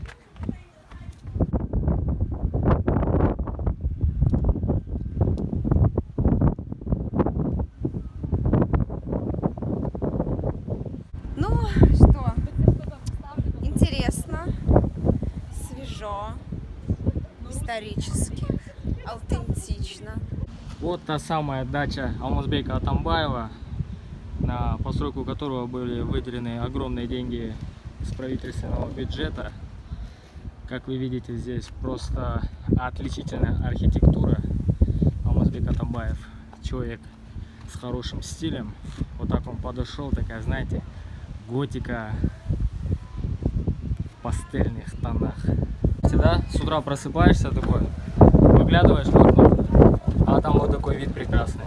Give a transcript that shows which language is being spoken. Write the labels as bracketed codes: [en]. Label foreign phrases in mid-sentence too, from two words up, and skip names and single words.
[ru] Ну что, интересно, свежо, исторически, аутентично. Вот та самая дача Алмазбека Атамбаева, на постройку которого были выделены огромные деньги из правительственного бюджета. Как вы видите, здесь просто отличительная архитектура. Алмазбек Атамбаев человек с хорошим стилем. Вот так он подошел, такая, знаете, готика в пастельных тонах. Всегда с утра просыпаешься такой, выглядываешь в окно, а там вот такой вид прекрасный.